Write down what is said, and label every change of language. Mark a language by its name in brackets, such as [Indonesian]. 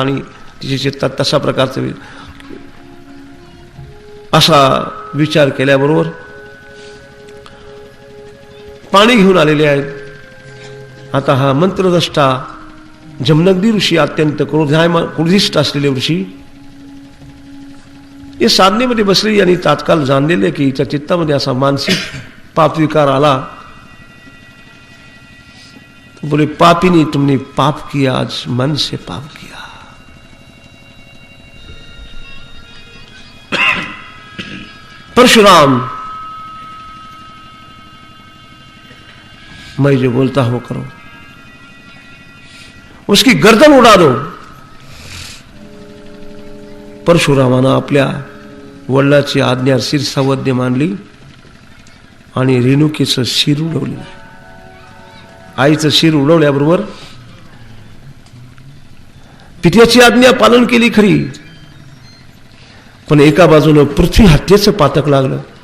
[Marathi] आणि तिच्या चित्तात तशा प्रकारचं असा विचार केल्याबरोबर पाणी घेऊन आलेले आहेत. आता हा मंत्रद्रष्टा जमदग्नी ऋषी, अत्यंत क्रोधिष्ठ असलेले ऋषी, हे साधनेमध्ये बसले आणि तात्काळ जाणलेले की हिच्या चित्तामध्ये असा मानसिक पाप विकार आला. [Hindi] बोले, पापिनी तुमने पाप किया, आज मन से पाप किया. परशुराम, मैं जो बोलता हूं करो, उसकी गर्दन उडा दो. [Marathi] परशुरामानं आपल्या वडिलाची आज्ञा शिरसावद्य मानली आणि रेणुकेचं शिर उडवलं. आईचं शिर उडवल्याबरोबर पित्याची आज्ञा पालन केली खरी, पण एका बाजूनं पृथ्वी हत्येचं पातक लागलं.